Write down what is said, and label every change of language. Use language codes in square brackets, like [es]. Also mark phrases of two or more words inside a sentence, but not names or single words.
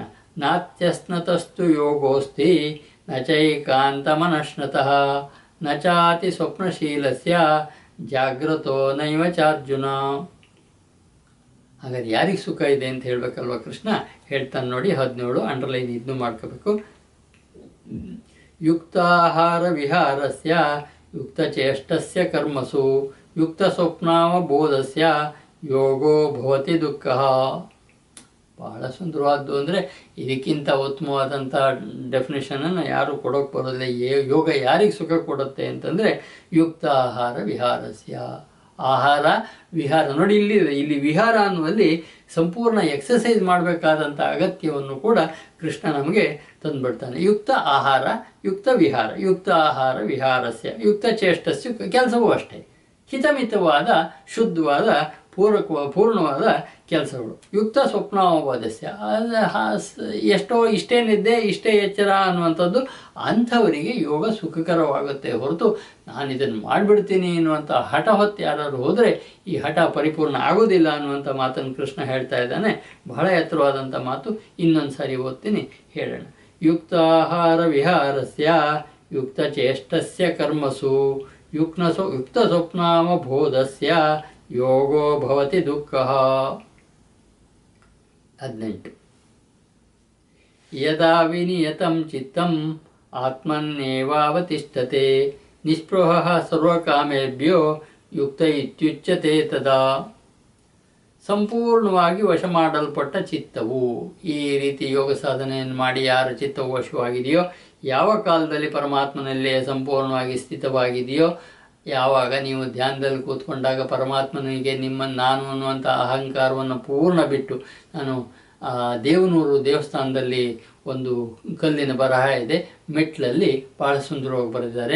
[sa] ನಾತ್ಯಸ್ನತಸ್ತು ಯೋಗೋಸ್ತಿ ನಚೈಕಾಂತ ಮನಶ್ನತಃ ನಚಾತಿ ಸ್ವಪ್ನಶೀಲಸ್ಯ ಜಾಗೃತೋ ನೈವ ಚಾರ್ಜುನ. [kn] ಹಾಗಾದ್ರೆ ಯಾರಿಗೆ ಸುಖ ಇದೆ ಅಂತ ಹೇಳಬೇಕಲ್ವ ಕೃಷ್ಣ ಹೇಳ್ತಾನೆ ನೋಡಿ. 17 ಅಂಡರ್ಲೈನ್ ಇದನ್ನು ಮಾಡ್ಕೋಬೇಕು. [sa] ಯುಕ್ತಾಹಾರ ವಿಹಾರಸ್ಯ ಯುಕ್ತಚೇಷ್ಟಸ್ಯ ಕರ್ಮಸು ಯುಕ್ತ ಸ್ವಪ್ನಾವಬೋಧಸ್ಯ ಯೋಗೋ ಭವತಿ ದುಃಖ. [kn] ಬಹಳ ಸುಂದರವಾದ್ದು. ಅಂದರೆ ಇದಕ್ಕಿಂತ ಉತ್ತಮವಾದಂಥ ಡೆಫಿನೇಷನನ್ನು ಯಾರು ಕೊಡೋಕೆ ಬರೋದಿಲ್ಲ. ಯೋಗ ಯಾರಿಗೆ ಸುಖ ಕೊಡುತ್ತೆ ಅಂತಂದರೆ [sa] ಯುಕ್ತ ಆಹಾರ ವಿಹಾರಸ್ಯ, [kn] ಆಹಾರ ವಿಹಾರ. ನೋಡಿ ಇಲ್ಲಿ ವಿಹಾರ ಅನ್ನುವಲ್ಲಿ ಸಂಪೂರ್ಣ ಎಕ್ಸಸೈಸ್ ಮಾಡಬೇಕಾದಂಥ ಅಗತ್ಯವನ್ನು ಕೂಡ ಕೃಷ್ಣ ನಮಗೆ ತಂದುಬಿಡ್ತಾನೆ. [sa] ಯುಕ್ತ ಆಹಾರ ಯುಕ್ತ ವಿಹಾರ, ಯುಕ್ತ ಆಹಾರ ವಿಹಾರಸ್ಯ ಯುಕ್ತ ಚೇಷ್ಟಸ್ಯ [kn] ಕೆಲಸವೂ ಅಷ್ಟೇ. ಹಿತಮಿತವಾದ ಶುದ್ಧವಾದ ಪೂರ್ಣವಾದ ಕೆಲಸಗಳು. [sa] ಯುಕ್ತ ಸ್ವಪ್ನಾವಬೋಧಸ್ಯ [kn] ಎಷ್ಟೋ ಇಷ್ಟೇ ನಿದ್ದೆ ಇಷ್ಟೇ ಎಚ್ಚರ ಅನ್ನುವಂಥದ್ದು ಅಂಥವರಿಗೆ ಯೋಗ ಸುಖಕರವಾಗುತ್ತೆ ಹೊರತು ನಾನು ಇದನ್ನು ಮಾಡಿಬಿಡ್ತೀನಿ ಅನ್ನುವಂಥ ಹಠ ಹೊತ್ತು ಯಾರಾದ್ರು ಹೋದರೆ ಈ ಹಠ ಪರಿಪೂರ್ಣ ಆಗೋದಿಲ್ಲ ಅನ್ನುವಂಥ ಮಾತನ್ನು ಕೃಷ್ಣ ಹೇಳ್ತಾ ಇದ್ದಾನೆ. ಬಹಳ ಎತ್ತರವಾದಂಥ ಮಾತು. ಇನ್ನೊಂದು ಸಾರಿ ಓದ್ತೀನಿ, ಹೇಳೋಣ. [sa] ಯುಕ್ತಾಹಾರ ವಿಹಾರಸ್ಯ ಯುಕ್ತ ಚೇಷ್ಟಸ್ಯ ಕರ್ಮಸು ಯುಕ್ತ ಸ್ವಪ್ನಾವಬೋಧಸ್ಯ ಯೋಗೋ ಭವತಿ ದುಃಖ. [kn] 18. [sa] ಯದಾ ವಿನಿಯತಂ ಚಿತ್ತಂ ಆತ್ಮನ್ನೇವಾವತಿಷ್ಠತೆ ನಿಸ್ಪೃಹಃ ಸರ್ವಕಾಮೇಭ್ಯೋ ಯುಕ್ತ ಇತ್ಯುಚ್ಯತೆ ತದಾ. [kn] ಸಂಪೂರ್ಣವಾಗಿ ವಶ ಮಾಡಲ್ಪಟ್ಟ ಚಿತ್ತವು. ಈ ರೀತಿ ಯೋಗ ಸಾಧನೆಯನ್ನು ಮಾಡಿ ಯಾರ ಚಿತ್ತವು ವಶವಾಗಿದೆಯೋ, ಯಾವ ಕಾಲದಲ್ಲಿ ಪರಮಾತ್ಮನಲ್ಲೇ ಸಂಪೂರ್ಣವಾಗಿ ಸ್ಥಿತವಾಗಿದೆಯೋ, ಯಾವಾಗ ನೀವು ಧ್ಯಾನದಲ್ಲಿ ಕೂತ್ಕೊಂಡಾಗ ಪರಮಾತ್ಮನಿಗೆ ನಾನು ಅನ್ನುವಂಥ ಅಹಂಕಾರವನ್ನು ಪೂರ್ಣ ಬಿಟ್ಟು, ನಾನು ದೇವನೂರು ದೇವಸ್ಥಾನದಲ್ಲಿ ಒಂದು ಕಲ್ಲಿನ ಬರಹ ಇದೆ, ಮೆಟ್ಲಲ್ಲಿ ಭಾಳ ಸುಂದರವಾಗಿ ಬರೆದಿದ್ದಾರೆ.